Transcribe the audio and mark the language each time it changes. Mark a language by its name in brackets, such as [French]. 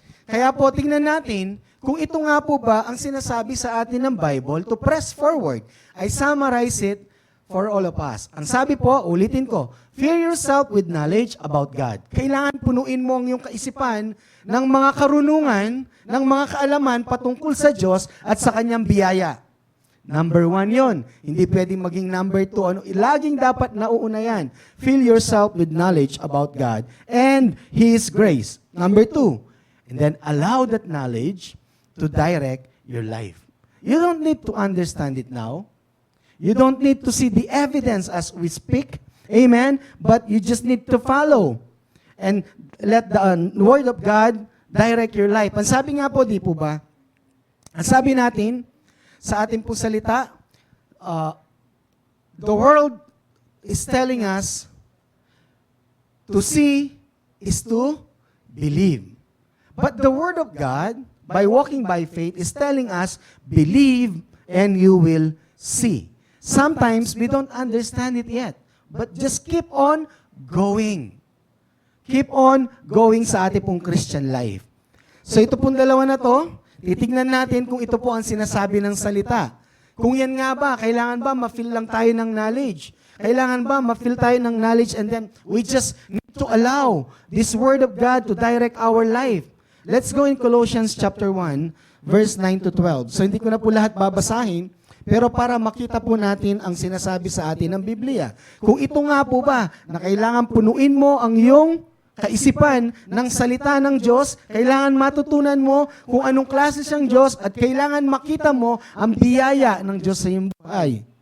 [Filipino] Kaya po, tingnan natin kung ito nga po ba ang sinasabi sa atin ng Bible [English] to press forward. I summarize it for all of us. [Filipino] Ang sabi po, ulitin ko, [English] fill yourself with knowledge about God. [Filipino] Kailangan punuin mo ang iyong kaisipan ng mga karunungan, ng mga kaalaman patungkol sa Diyos at sa Kanyang biyaya. Number 1 yon. Hindi pwedeng maging number 2. Laging dapat nauuna yan. [English] Fill yourself with knowledge about God and His grace. Number 2. And then allow that knowledge to direct your life. You don't need to understand it now. You don't need to see the evidence as we speak. Amen? But you just need to follow. And let the Word of God direct your life. [Filipino] Ang sabi nga po, di po ba? Ang sabi natin, sa ating po salita, [English] the world is telling us to see is to believe. But the Word of God, by walking by faith, is telling us, believe and you will see. Sometimes we don't understand it yet, but just keep on going. Keep on going [Filipino] sa ating pong [English] Christian life. [Filipino] So ito pong dalawa na to, titignan natin kung ito po ang sinasabi ng salita. Kung yan nga ba, kailangan ba ma-fill lang tayo ng knowledge? Kailangan ba ma-fill tayo ng knowledge [English] and then we just need to allow this Word of God to direct our life? Let's go in Colossians chapter 1, verse 9 to 12. [Filipino] So hindi ko na po lahat babasahin, pero para makita po natin ang sinasabi sa atin ng Biblia. Kung ito nga po ba, na kailangan punuin mo ang iyong kaisipan ng salita ng Diyos, kailangan matutunan mo kung anong klase siyang Diyos at kailangan makita mo ang biyaya ng Diyos sa iyong buhay.